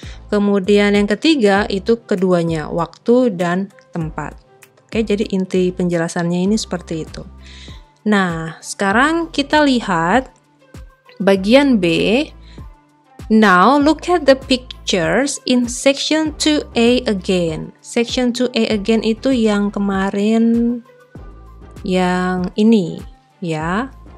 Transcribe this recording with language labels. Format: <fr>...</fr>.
<id>Kemudian yang ketiga itu keduanya, waktu dan tempat. Oke, jadi inti penjelasannya ini seperti itu. Nah, sekarang kita lihat bagian B.</id> <en>Now look at the pictures in section 2A again.</en> <id>Section 2A again itu yang kemarin, yang ini ya.</id>